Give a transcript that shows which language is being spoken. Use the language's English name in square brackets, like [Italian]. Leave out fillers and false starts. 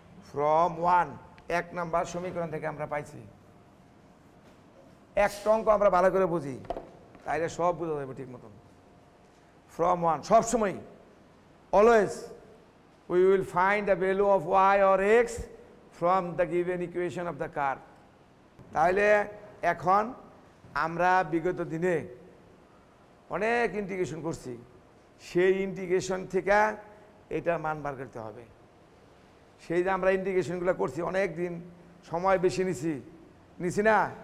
[Bangla] From 1 নম্বর সমীকরণ থেকে আমরা পাইছি। একটা অঙ্ক আমরা ভালো করে বুঝি, তাইলে সব বোঝা যাবে ঠিক মতন। [English] From 1 সবসময়, always we will find the value of y or x from the given equation of the curve. [Bangla] তাহলে এখন আমরা বিগত দিনে অনেক ইন্টিগ্রেশন করছি, সেই ইন্টিগ্রেশন থেকে এটার মান বার করতে হবে। সেই যে আমরা ইন্টিগ্রেশনগুলো করছি, অনেক দিন সময় বেশি নিছি না?